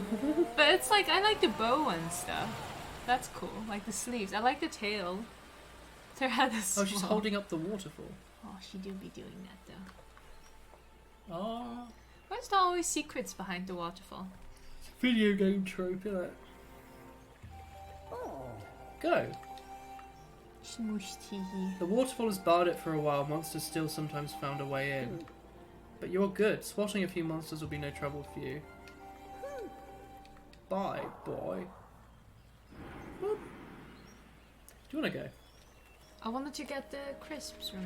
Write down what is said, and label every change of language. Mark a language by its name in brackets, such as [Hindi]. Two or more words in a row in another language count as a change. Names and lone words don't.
[English] But it's like, I like the bow and stuff. That's cool. Like the sleeves. I like the tail. Her head is small. Oh, she's holding up the waterfall. Oh, she do be doing that though. Oh. Where's there always secrets behind the waterfall? Video game trope, isn't it? Go. Smoosh tee. The waterfall has barred it for a while. Monsters still sometimes found a way in. But you're good. Swatting a few monsters will be no trouble for you. Bye, boy. Boop. Do you want to go? I wanted to get the crisps, remember?